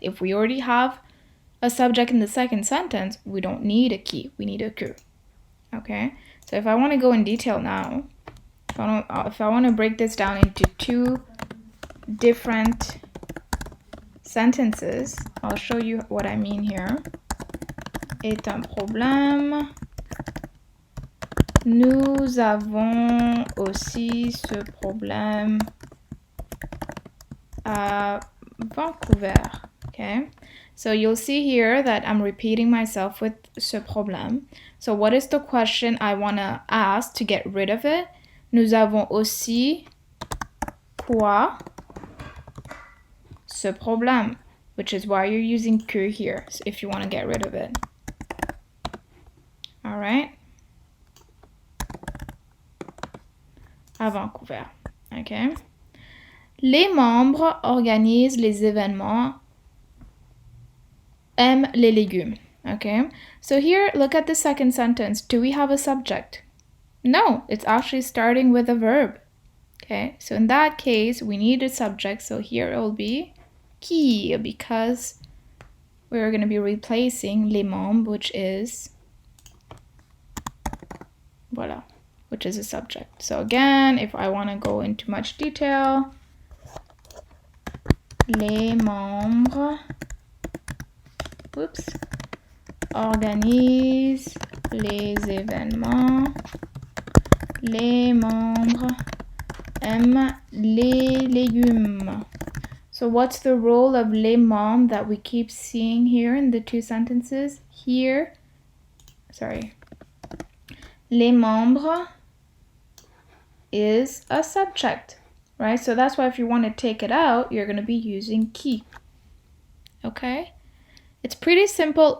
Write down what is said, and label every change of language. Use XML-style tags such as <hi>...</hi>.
<en>If we already have a subject in the second sentence, we don't need a qui, we need a que, okay? So if I want to go in detail now, if I want to break this down into two different sentences, I'll show you what I mean here.</en> <fr>est un problème. Nous avons aussi ce problème à Vancouver.</fr> <en>Okay, so you'll see here that I'm repeating myself with</en> <fr>ce problème.</fr> <en>So what is the question I want to ask to get rid of it?</en> <fr>Nous avons aussi quoi? Ce problème,</fr> <en>which is why you're using que here, so if you want to get rid of it. All right.</en> <fr>À Vancouver.</fr> <en>Okay.</en> <fr>Les membres organisent les événements, aiment les légumes.</fr> <en>Okay. So here, look at the second sentence. Do we have a subject? No, it's actually starting with a verb. Okay. So in that case, we need a subject. So here it will be qui, because we're going to be replacing les membres, which is voilà, which is a subject. So again, if I want to go into much detail,</en> <fr>les membres, organisent les événements. Les membres aiment les légumes.</fr> <en>So what's the role of</en> <fr>les membres</fr> <en>that we keep seeing here in the two sentences? Here, les membres is a subject, right? So that's why if you want to take it out, you're going to be using qui. Okay? It's pretty simple.</en>